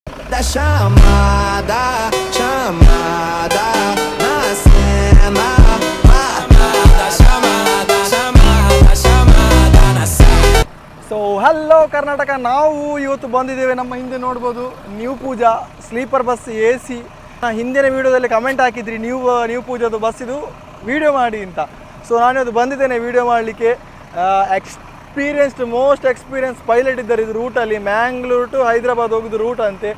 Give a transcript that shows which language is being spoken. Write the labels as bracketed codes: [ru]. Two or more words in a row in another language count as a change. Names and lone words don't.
[pt] chamada, chamada na cena. Chamada, chamada, chamada na cena. [en] so hello [kn] ಕರ್ನಾಟಕ, ನಾವು ಇವತ್ತು ಬಂದಿದ್ದೇವೆ. ನಮ್ಮ ಹಿಂದೆ ನೋಡ್ಬೋದು ನ್ಯೂ ಪೂಜಾ [en] sleeper bus AC. [kn] ಹಿಂದಿನ ವಿಡಿಯೋದಲ್ಲಿ ಕಮೆಂಟ್ ಹಾಕಿದ್ರಿ ನ್ಯೂ ಪೂಜಾದು ಬಸ್ ಇದು ವಿಡಿಯೋ ಮಾಡಿ ಅಂತ. ಸೊ ನಾನಿವತ್ತು ಬಂದಿದ್ದೇನೆ ವಿಡಿಯೋ ಮಾಡಲಿಕ್ಕೆ. [en] most experience pilot [kn] ಇದ್ದಾರೆ ಇದು ರೂಟಲ್ಲಿ, ಮ್ಯಾಂಗ್ಳೂರ್ ಟು ಹೈದರಾಬಾದ್ ಹೋಗೋದು ರೂಟ್ ಅಂತೆ.